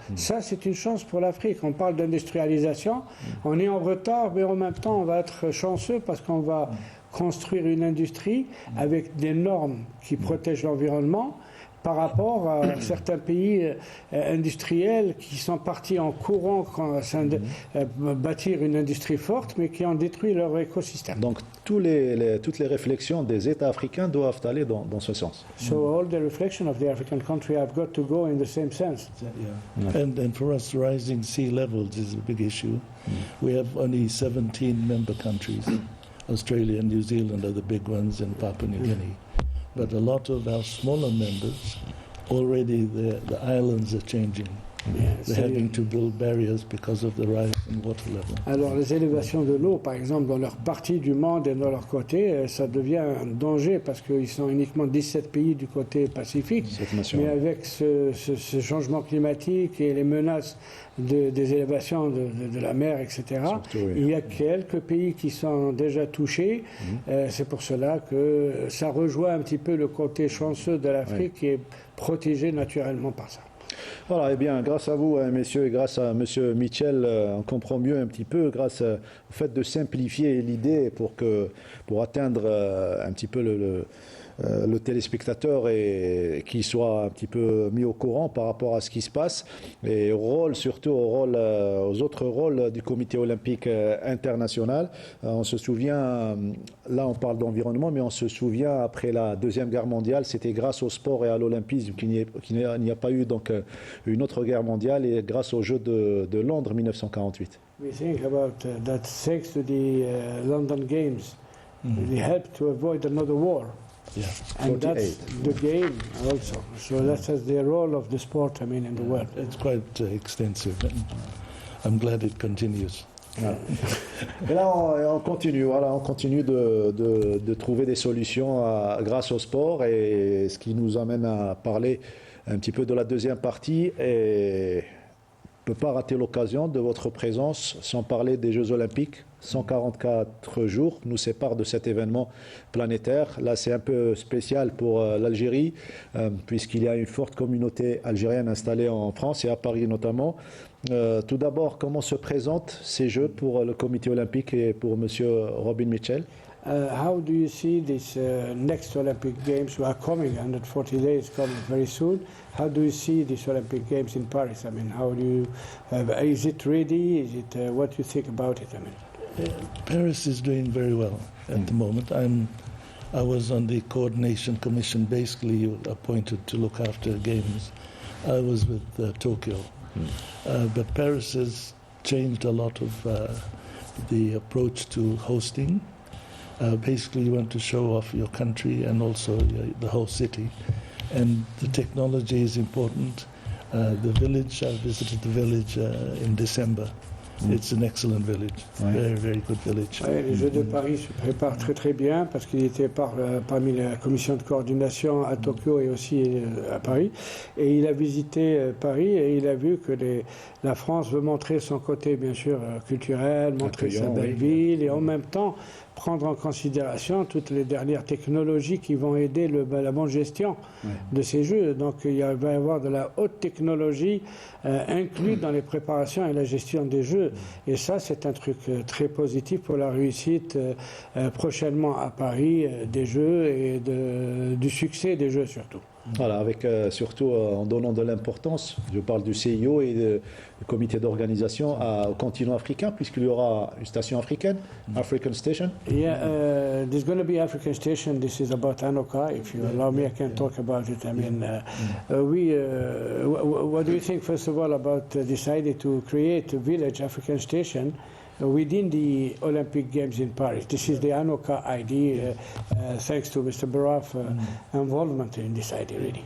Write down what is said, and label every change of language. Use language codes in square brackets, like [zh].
[fr] Ça, c'est une chance pour l'Afrique. On parle d'industrialisation, on est en retard, mais en même temps, on va être chanceux parce qu'on va construire une industrie avec des normes qui protègent l'environnement par rapport à certains pays industriels qui sont partis en courant bâtir une industrie forte, mais qui ont détruit leur écosystème. Donc toutes les réflexions des États africains doivent aller dans ce sens. [en] So all the reflection of the African country have got to go in the same sense. Yeah. And for us, rising sea levels is a big issue. We have only 17 member countries. Australia and New Zealand are the big ones, and Papua New Guinea. But a lot of our smaller members, already the islands are changing. They're having to build barriers because of the rise in water level. [fr] Alors les élévations de l'eau, par exemple, dans leur partie du monde et dans leur côté, ça devient un danger parce qu'ils sont uniquement 17 pays du côté Pacifique. Mais avec ce changement climatique et les menaces des élévations de la mer, etc., surtout, il y a quelques pays qui sont déjà touchés. C'est pour cela que ça rejoint un petit peu le côté chanceux de l'Afrique qui est protégé naturellement par ça. Voilà, eh bien, grâce à vous, messieurs, et grâce à monsieur Mitchell, on comprend mieux un petit peu, grâce au fait de simplifier l'idée pour atteindre un petit peu le téléspectateur et qu'il soit un petit peu mis au courant par rapport à ce qui se passe et surtout aux autres rôles du comité olympique international. On se souvient, là on parle d'environnement, mais on se souvient après la Deuxième Guerre mondiale, c'était grâce au sport et à l'olympisme qu'il n'y a pas eu donc une autre guerre mondiale et grâce aux Jeux de Londres 1948. [en] We think about that thanks to the London Games, they helped to avoid another war. Yeah. And that's the game also. So that's the role of the sport, I mean, in the world. It's quite extensive, and I'm glad it continues. [fr] Et là, on continue. Voilà, on continue de trouver des solutions grâce au sport, et ce qui nous amène à parler un petit peu de la deuxième partie. Et on ne peut pas rater l'occasion de votre présence sans parler des Jeux Olympiques. 144 jours nous séparent de cet événement planétaire. Là, c'est un peu spécial pour l'Algérie, puisqu'il y a une forte communauté algérienne installée en France et à Paris notamment. Tout d'abord, comment se présentent ces Jeux pour le comité olympique et pour M. Robin Mitchell? [en] How do you see these next Olympic Games who are coming, 140 days coming very soon? How do you see these Olympic Games in Paris? I mean, how do you, is it ready? Is it, what do you think about it? I mean, Paris is doing very well at the moment. I was on the coordination commission, basically appointed to look after games. I was with Tokyo. But Paris has changed a lot of the approach to hosting. Basically, you want to show off your country and also the whole city. And the technology is important. The village, I visited the village in December. It's an excellent village, very, very good village. [fr] Ouais, les Jeux de Paris se préparent très très bien parce qu'il était parmi la commission de coordination à Tokyo et aussi à Paris. Et il a visité Paris et il a vu que la France veut montrer son côté bien sûr culturel, montrer sa belle ville et en même temps prendre en considération toutes les dernières technologies qui vont aider la bonne gestion de ces Jeux. Donc il va y avoir de la haute technologie inclue dans les préparations et la gestion des Jeux. Et ça, c'est un truc très positif pour la réussite prochainement à Paris des Jeux et du succès des Jeux surtout. Voilà, avec surtout en donnant de l'importance, je parle du CIO et du comité d'organisation au continent africain, puisqu'il y aura une station africaine, African Station. [en] Yeah, there's going to be African Station. This is about Anoka. If you allow me, I can talk about it. I mean, what do you think, first of all, about deciding to create a village African Station within the Olympic Games in Paris? This is the Anoka idea, thanks to Mr. Baraf's involvement in this idea, really.